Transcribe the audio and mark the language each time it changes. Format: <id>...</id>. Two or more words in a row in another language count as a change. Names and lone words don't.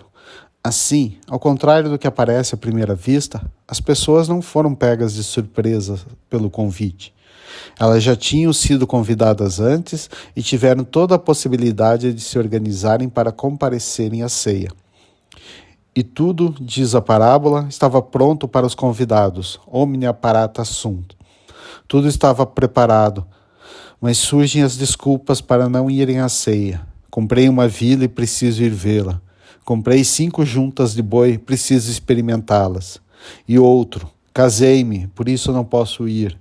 <pt>Assim, ao contrário do que aparece à primeira vista, as pessoas não foram pegas de surpresa pelo convite. Elas já tinham sido convidadas antes e tiveram toda a possibilidade de se organizarem para comparecerem à ceia. E tudo, diz a parábola, estava pronto para os convidados,</pt> <la>omnia parata sunt.</la> <pt>Tudo estava preparado, mas surgem as desculpas para não irem à ceia. Comprei uma vila e preciso ir vê-la. Comprei 5 juntas de boi, preciso experimentá-las. E outro, casei-me, por isso não posso ir.</pt>